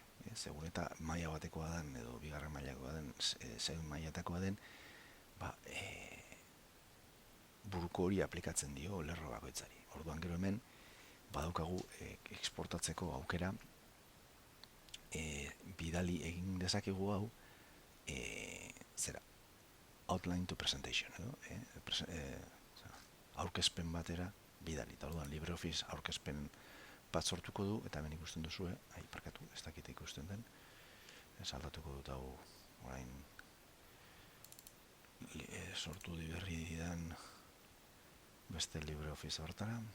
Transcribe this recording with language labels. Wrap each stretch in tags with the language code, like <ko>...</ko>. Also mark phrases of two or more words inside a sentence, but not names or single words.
<eu>Segun eta maila batekoa den edo bigarren mailakoa den, zein mailatakoa den, buruko hori aplikatzen dio lerro bakoitzari. Orduan gero hemen badaukagu exportatzeko aukera, bidali egin dezakegu hau,</eu> <en>outline to presentation,</en> <eu>aurkezpen batera bidali. Eta orduan LibreOffice aurkezpen bat sortuko du, eta hemen ikusten duzu, parkatu, ez dakite ikusten den, aldatuko dut hau orain sortu berri didan beste LibreOffice hortara.</eu>